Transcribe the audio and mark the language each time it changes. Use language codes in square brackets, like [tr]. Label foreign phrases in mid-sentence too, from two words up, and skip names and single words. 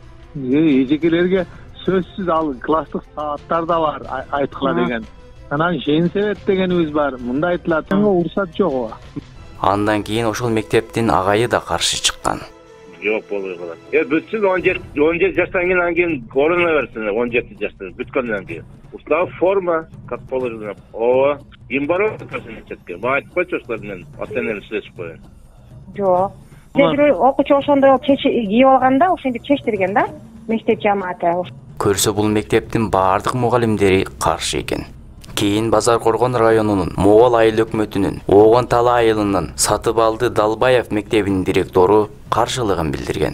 [ky] Эжекелерге сөзсүз ал класстык сааттар да бар айткыла деген. Анан шен себет дегенибиз бар. Мында айтылат, уруксат жок. Андан кийин ошол мектептин агайы да каршы чыккан. Жок болбой калат. Бүтсүн 17 жаштан кийин анан кийин оруна берсин, 17 жашта бүткөндөн кийин. [ru] Устав форма, как положено. [ky] Ооба. Ким барып атасың мектепке? Мага айтып койчу, ошолор менен ата-энелер сүйлөшүп койгон. Жок. Кээ окуучу ошондой кийип алганда ошентип чечтирген да, мектеп жамааты. Көрсө бул мектептин баардык мугалимдери каршы экен. Кийин Базар Коргон районунун Моол айыл өкмөтүнүн Оогон Тала айылынын Сатыбалды Далбаев мектебинин директору каршылыгын билдирген.